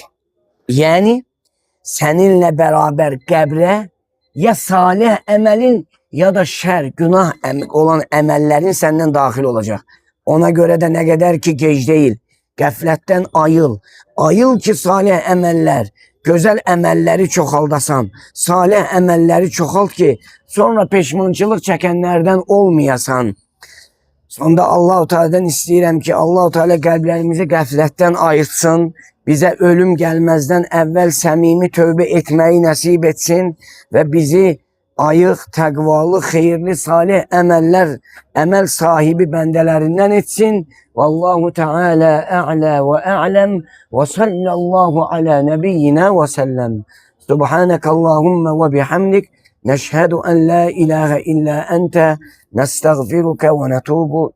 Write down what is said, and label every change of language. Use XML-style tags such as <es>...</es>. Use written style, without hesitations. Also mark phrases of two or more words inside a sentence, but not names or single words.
<tr>Yani seninle beraber kabre ya salih emelin ya da şer, günah olan emellerin senden dahil olacak. Ona göre de ne kadar ki geç değil. Gafletten ayıl. Ayıl ki salih emeller, güzel emelleri çoxaldasan. Salih emelleri çoxalt ki sonra peşmançılık çekenlerden olmayasan.</tr> <az>Sonda Allah-u Teala'dan istəyirəm ki, Allah-u Teala qəlblərimizi qəflətdən ayırtsın, bizə ölüm gəlməzdən əvvəl səmimi tövbə etməyi nəsib etsin və bizi ayıq, təqvalı, xeyirli, salih əməl sahibi bəndələrindən etsin.</az> <ar>والله تعالى أعلى وأعلم وصلى الله على نبينا وسلم. سبحانك اللهم وبحمدك. نشهد أن لا إله إلا أنت نستغفرك ونتوب</ar>